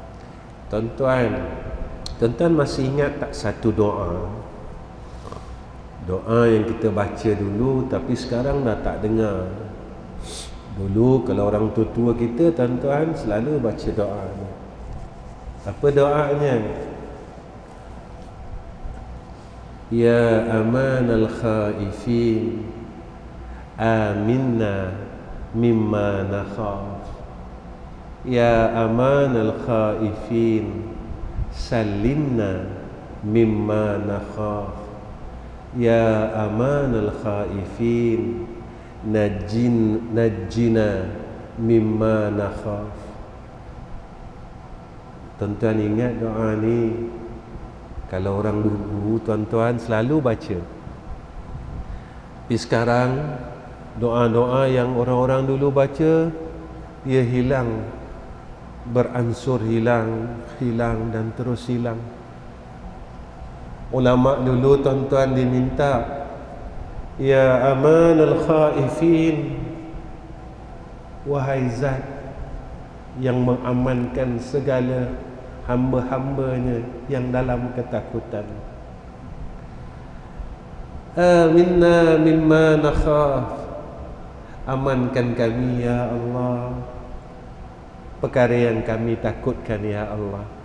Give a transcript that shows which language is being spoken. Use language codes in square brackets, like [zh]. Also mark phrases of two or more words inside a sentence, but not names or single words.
[ms] Tuan-tuan masih ingat tak satu doa yang kita baca dulu tapi sekarang dah tak dengar? Dulu kalau orang tua-tua kita, tuan-tuan selalu baca doa. Apa doanya? [ar] يا أمان الخائفين، آمنّا مما نخاف. يا أمان الخائفين، سلّمنا مما نخاف. يا أمان الخائفين، نجّنا مما نخاف. [ms] Tuan-tuan ingat doa ni? Kalau orang dulu, tuan-tuan selalu baca. Tapi sekarang doa-doa yang orang-orang dulu baca, dia hilang, beransur hilang dan terus hilang. Ulama dulu, tuan-tuan, diminta, [ar] يا أمان الخائفين, [ms] wahai zat yang mengamankan segala hamba-hambanya yang dalam ketakutan. [ar] آمنّا مما نخاف, [ms] amankan kami [ar] يا الله [ms] perkara yang kami takutkan [ar] يا الله.